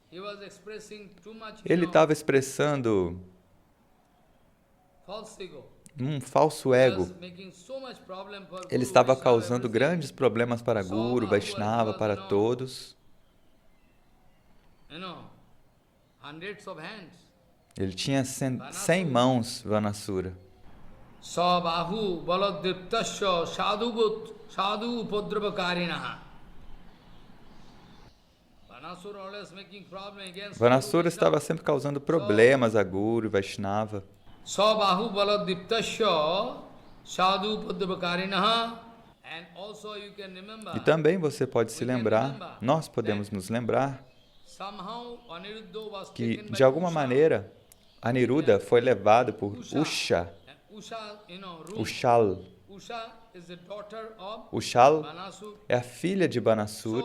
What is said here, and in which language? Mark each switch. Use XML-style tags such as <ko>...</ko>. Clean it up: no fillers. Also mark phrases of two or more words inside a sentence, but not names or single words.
<pt>Ele estava expressando um falso ego. Ele estava causando grandes problemas para Guru, Vaishnava, para todos. Ele tinha 100 mãos, Vanasura.</pt> <sa>Sabahu baladiptasya sadhu upadravakarinaha.</sa> <pt>Vanasura estava sempre causando problemas a Guru e Vaishnava.</pt> <sa>Sabahu baladiptasya sadhu upadravakarinaha.</sa> <pt>E também você pode se lembrar, nós podemos nos lembrar, que de alguma maneira Aniruddha foi levado por Usha. Ushal. Ushal é a filha de Banasura.</pt>